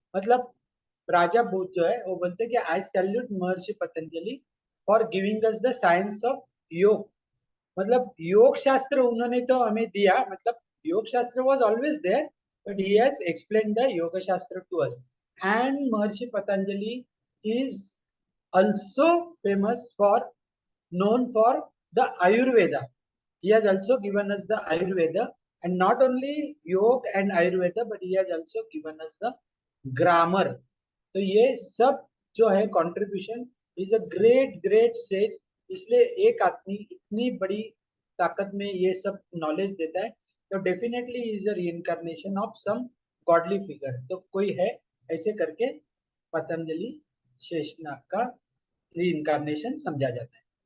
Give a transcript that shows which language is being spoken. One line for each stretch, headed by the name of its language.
Hindi: मतलब राजा भोज जो है वो बोलते हैं कि
English: I salute Maharshi Patanjali for giving us the science of yoga.
Hindi: मतलब योग शास्त्र उन्होंने तो हमें दिया,
English: मतलब yoga shastra was always there but he has explain the yoga shastra to us. And Maharshi Patanjali is also famous for, known for the Ayurveda. He has also given us the Ayurveda, and not only Yoga and Ayurveda, but he has also given us the grammar.
Hindi: तो ये सब जो है contribution,
English: Is a great great sage.
Hindi: इसलिए एक आदमी इतनी बड़ी ताकत में ये सब नॉलेज देता है, तो
English: Definitely is a reincarnation of some godly figure.
Hindi: तो कोई है ऐसे करके पतंजलि शेषनाग का रीइंकार्नेशन समझा जाता है।